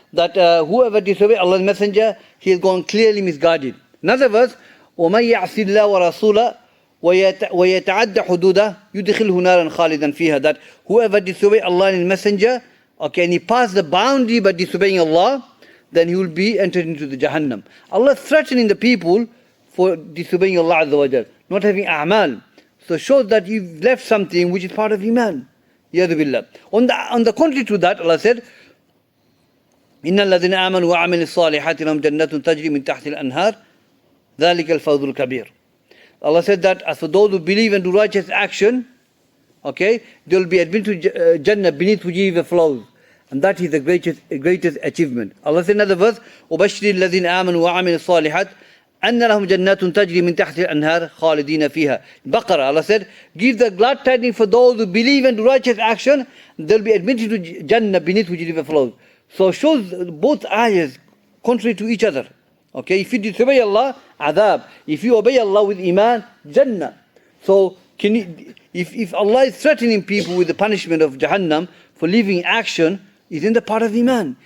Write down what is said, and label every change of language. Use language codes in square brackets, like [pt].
[en] That whoever disobeys Allah's messenger, he has gone clearly misguided. Another verse, [ar] وَمَن يَعْصِ اللَّهَ وَرَسُولَهُ وَيَتَعَدَّ حُدُودَهُ يُدْخِلْهُ نَارًا خَالِدًا فِيهَا. [en] That whoever disobeys Allah and His messenger, okay, and he passed the boundary by disobeying Allah, then he will be entered into the Jahannam. Allah is threatening the people for disobeying Allah Azza wa Jal, not having a'mal. So it shows that you've left something which is part of Iman. Yadu billah. On the contrary to that, Allah said, [ar] إِنَّ الَّذِينَ آمَنُوا وَعَمِلُوا الصَّالِحَاتِ لَهُمْ جَنَّاتٌ تَجْرِي مِنْ تَحْتِهَا الْأَنْهَارُ ذَلِكَ الْفَوْزُ الْكَبِيرُ. [en] Allah said that as for those who believe and do righteous action, okay, they will be admitted to Jannah beneath which river flows. And that is the greatest achievement. Allah said in another verse, [ar] وَبَشِّرِ الَّذِينَ آمَنُوا وَعَمِلُوا الصَّالِحَاتِ أَنَّ لَهُمْ جَنَّاتٌ تَجْرِي مِنْ تَحْتِهَا الْأَنْهَارُ خَالِدِينَ فِيهَا. [en] Baqarah, Allah said, give the glad tidings for those who believe and do righteous action, they'll be admitted to Jannah beneath which river flows. So it shows both ayahs contrary to each other. Okay, if you disobey Allah, adab. If you obey Allah with iman, Jannah. So if Allah is threatening people with the punishment of Jahannam for leaving action, isn't the part of iman?